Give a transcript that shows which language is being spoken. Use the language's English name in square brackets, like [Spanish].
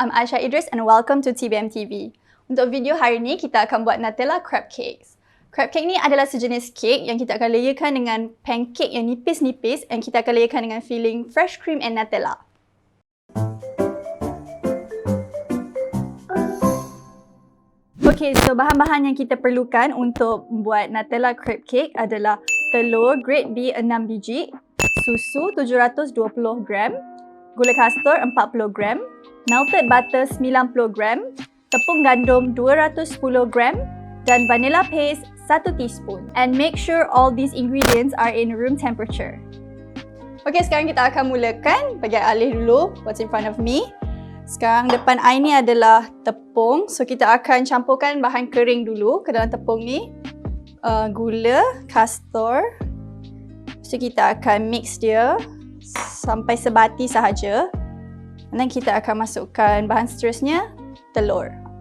[English] I'm Aisyah Idris and welcome to TBM TV. [Malay] Untuk video hari ni, kita akan buat Nutella crepe cakes. Crepe cake ni adalah sejenis cake yang kita akan layerkan dengan pancake yang nipis-nipis and kita akan layerkan dengan filling fresh cream and Nutella. Okay, so bahan-bahan yang kita perlukan untuk buat Nutella crepe cake adalah telur grade B 6 biji, susu 720 gram, gula kastor 40 gram, melted butter 90 gram, tepung gandum 210 gram dan vanilla paste 1 teaspoon. [English] And make sure all these ingredients are in room temperature. [Malay] Okay, sekarang kita akan mulakan. Bagi alih dulu [English] what's in front of me. [Malay] Sekarang depan I ni adalah tepung. So kita akan campurkan bahan kering dulu ke dalam tepung ni. Gula, kastor. So kita akan mix dia sampai sebati sahaja. Dan kita akan masukkan bahan seterusnya, telur.